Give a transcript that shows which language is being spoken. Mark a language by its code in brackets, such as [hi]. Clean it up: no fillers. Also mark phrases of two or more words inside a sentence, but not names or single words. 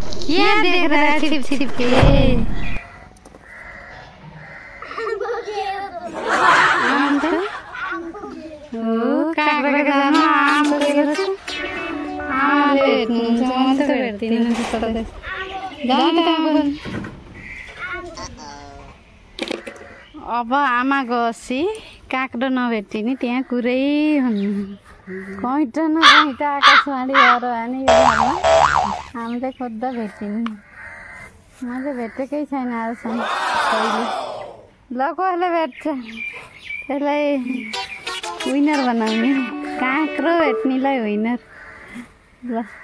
[hi] ये देख रहा है छिप छिप के [ne] आम त ओ काँक्राको जामा आम परेको छ आमाले भेट्नुहुन्छ म त भेट्दिनँ सधैँ जाउँ त अब आमा गएपछि काँक्रो नभेटिने त्यहाँ कुरै हुन्न कैटा न कैटा आकाशवाणी गरेर अनि यो घरमा हामीले खोज्दा भेटिन् मैले भेटेकै छैन आजसम्म कहिले ल कसले भेट्छ त्यसलाई विनर बनाउने काँक्रो भेट्नेलाई विनर ल